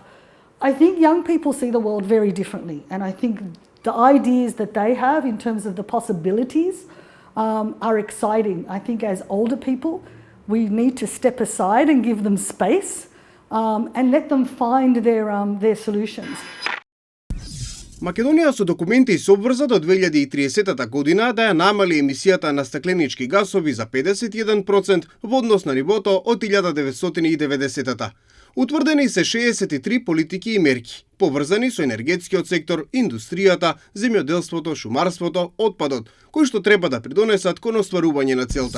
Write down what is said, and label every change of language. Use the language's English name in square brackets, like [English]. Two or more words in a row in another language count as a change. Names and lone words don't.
[English] I think young people see the world very differently, and I think the ideas that they have in terms of the possibilities are exciting. I think as older people, We need to step aside and give them space and let them find their solutions. [Macedonian] Македонија со документи се обврза до 2030 година да ја намали емисијата на стакленички гасови за 51% во однос на нивото од 1990-та. Утврдени се 63 политики и мерки, поврзани со енергетскиот сектор, индустријата, земјоделството, шумарството, отпадот, кои што треба да придонесат кон остварување на целта.